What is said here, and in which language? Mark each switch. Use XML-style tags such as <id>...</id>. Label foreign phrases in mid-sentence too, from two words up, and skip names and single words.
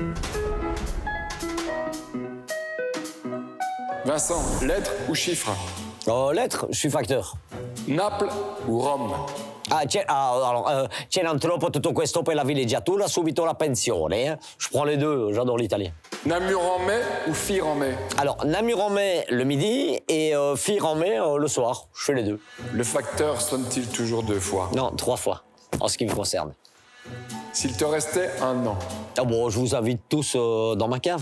<fr>Vincent, lettre ou chiffre? Lettres, je suis facteur. Naples ou Rome?</fr> <it>C'è troppo tutto questo per la villeggiatura, subito la pensione.</it> <fr>Hein. Je prends les deux, j'adore l'italien. Namur en mai ou Fir en mai? Alors, Namur en mai le midi et Fir en mai le soir. Je fais les deux. Le facteur sonne-t-il toujours 2 fois? Non, 3 fois, en ce qui me concerne. S'il te restait 1 an, Ah bon, je vous invite tous dans ma cave.</fr>